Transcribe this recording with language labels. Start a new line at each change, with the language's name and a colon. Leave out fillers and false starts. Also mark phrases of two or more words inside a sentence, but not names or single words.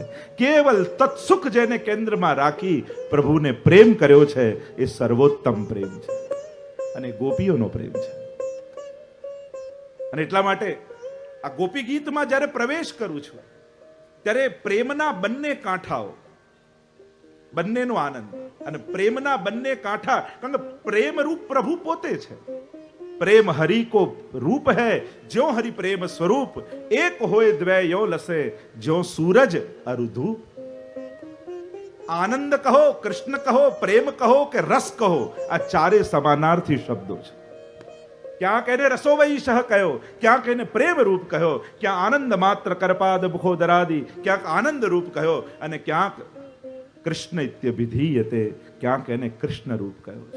Gujarati: કેવલ તત્સુખ જેને કેન્દ્રમાં રાખી પ્રભુને પ્રેમ કર્યો છે એ સર્વોત્તમ પ્રેમ છે અને ગોપીઓનો પ્રેમ છે. અને એટલા માટે આ ગોપી ગીતમાં જ્યારે પ્રવેશ કરું છું ત્યારે પ્રેમના બંને કાંઠાઓ, બંનેનો આનંદ અને પ્રેમના બંને કાંઠા. કારણ કે પ્રેમ રૂપ પ્રભુ પોતે છે.
Hindi: प्रेम हरि को रूप है ज्यो हरि प्रेम स्वरूप एक होए द्वै यो लसे ज्यो सूरज अरुधु. आनंद कहो, कृष्ण कहो, प्रेम कहो
Gujarati: કે રસ કહો, આ ચારે સમાનાર્થી શબ્દો છે. ક્યાંક એને
Sanskrit: रसो वै सः
Gujarati: કહ્યો, ક્યાંક એને પ્રેમ રૂપ કહ્યો, ક્યાં
Sanskrit: आनन्द मात्र करपाद मुखो दरादि,
Gujarati: ક્યાંક આનંદ રૂપ કહ્યો અને ક્યાંક
Sanskrit: कृष्ण इत्यभिधीयते,
Gujarati: ક્યાંક એને કૃષ્ણ રૂપ કહ્યો છે.